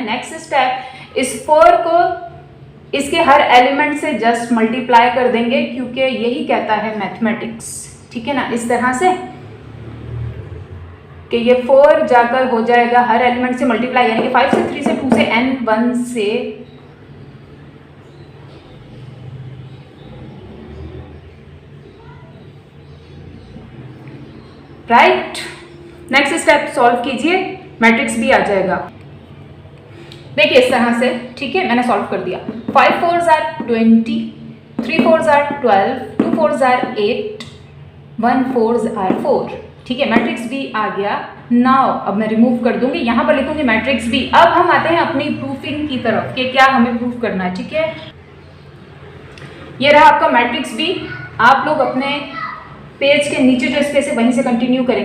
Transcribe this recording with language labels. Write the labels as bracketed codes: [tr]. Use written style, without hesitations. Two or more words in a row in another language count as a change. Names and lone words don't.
[en] next step, [hi] इस 4 को इसके हर एलिमेंट से [en] just multiply [hi] कर देंगे, क्योंकि यही कहता है मैथमेटिक्स, ठीक है ना, इस तरह से कि ये 4 जाकर हो जाएगा हर एलिमेंट से मल्टीप्लाई, यानी कि 5 से 3 से 2 से n 1 से, राइट। [en] next step solve [hi] कीजिए, मैट्रिक्स भी आ जाएगा। देखिए इस तरह से, ठीक है, मैंने सॉल्व कर दिया। [en] 5 4s are 20, 3 4s are 12, 2 4s are 8, 1 4s are 4, [hi] ठीक है। [en] matrix B [hi] आ गया। नाउ अब मैं रिमूव कर दूंगी, यहां पर लिखूंगी [en] matrix B. [hi] अब हम आते हैं अपनी प्रूफिंग की तरफ कि क्या हमें प्रूफ करना है, ठीक है। ये रहा आपका [en] matrix B. [hi] आप लोग अपने पेज के नीचे जो स्पेस है वहीं से कंटिन्यू करेंगे।